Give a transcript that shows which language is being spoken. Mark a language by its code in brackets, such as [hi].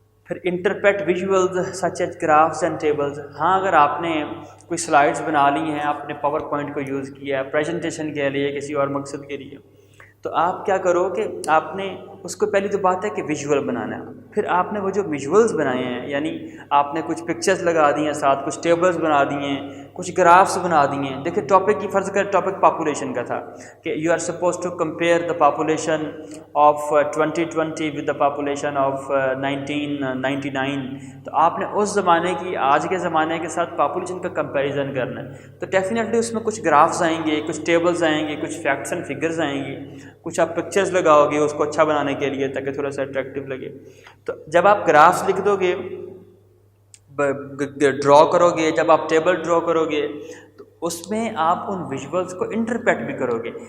[ur] پھر [en] Interpret visuals such as graphs and tables. [ur] ہاں، اگر آپ نے کوئی سلائڈز بنا لی ہیں، آپ نے پاور پوائنٹ کو یوز کیا ہے پریزنٹیشن کے لیے، کسی اور مقصد کے لیے، تو آپ کیا کرو کہ آپ نے اس کو، پہلی تو بات ہے کہ ویژول بنانا ہے. پھر آپ نے وہ جو ویژولز بنائے ہیں، یعنی آپ نے کچھ پکچرز لگا دی ہیں، ساتھ کچھ ٹیبلز بنا دی ہیں، کچھ گرافس بنا دی ہیں. دیکھیں، ٹاپک کی فرض کر ٹاپک پاپولیشن کا تھا کہ [en] You are suppose to compare the population of 2020 with the population of 1999. [ur] تو آپ نے اس زمانے کی آج کے زمانے کے ساتھ پاپولیشن کا کمپیریزن کرنا ہے. تو ڈیفینیٹلی اس میں کچھ گرافس آئیں گے، کچھ ٹیبلز آئیں گے، کچھ [en] facts and figures [ur] آئیں گے، کچھ آپ پکچرز لگاؤ گے اس کو اچھا بنانے کے لیے تاکہ تھوڑا سا اٹریکٹیو لگے. تو جب آپ گرافس لکھ دو گے، ڈرا کرو گے، جب آپ ٹیبل ڈرا کرو گے، تو اس میں آپ ان ویژولز کو انٹرپریٹ بھی کرو گے.